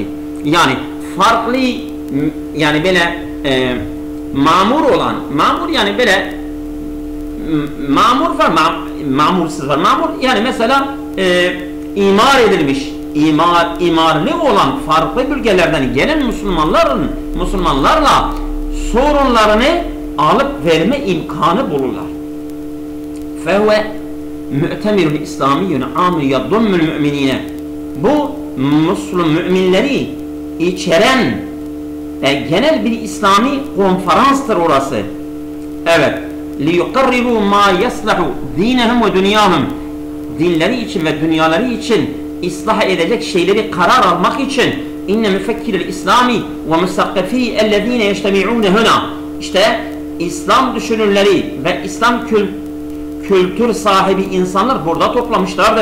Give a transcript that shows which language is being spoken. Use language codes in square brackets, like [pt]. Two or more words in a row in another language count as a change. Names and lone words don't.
[tr] Yani farklı yani böyle mamur yani böyle mamur var, mamursuz var. Mamur yani mesela imar edilmiş imarlı olan farklı bölgelerden gelen Müslümanlarla sorunlarını alıp verme imkanı bulurlar. [ar] فَهُوَ مُؤْتَمِرٌ İslamiyyun عَامٌ يَضُمُّ الْمُؤْمِنِينَ. [tr] Bu Müslüman müminleri içeren genel bir İslami konferanstır orası. Evet. [ar] لِيُقَرِّرُوا مَا يَصْلَحُ دِينَهُمْ وَدُنْيَاهُمْ. [tr] Dinleri için ve dünyaları için ıslah edecek şeyleri karar almak için [ar] إن مفكري الإسلامي والمثقفي الذين يجتمعون هنا. [tr] İşte İslam düşünürleri ve İslam kültür sahibi insanlar burada toplamışlardır.